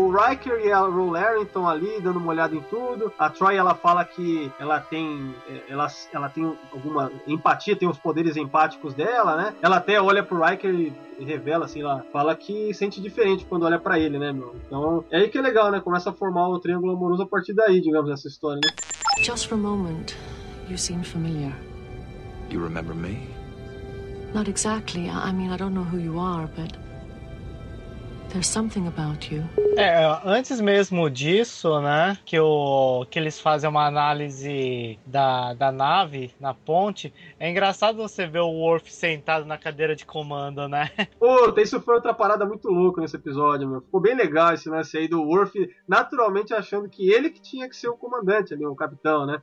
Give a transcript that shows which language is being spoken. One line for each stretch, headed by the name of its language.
Portuguese: Riker e a Ro Larry estão ali dando uma olhada em tudo. A Troy, ela fala que ela tem alguma empatia, tem os poderes empáticos dela, né? Ela até olha pro Riker e revela, assim, lá, fala que sente diferente quando olha pra ele, né, meu? Então, é aí que é legal, né? Começa a formar o triângulo amoroso a partir daí, digamos, essa história, né?
English: Just for a moment, you seem familiar. You remember me? Not exactly. I mean, I don't know who you are, but there's something about you.
Portuguese: É, antes mesmo disso, né, que eles fazem uma análise da nave na ponte, é engraçado você ver o Worf sentado na cadeira de comando, né? Puta, isso foi outra parada muito louca nesse episódio, meu. Ficou bem legal esse lance aí do Worf naturalmente achando que ele que tinha que ser o comandante ali, o capitão, né?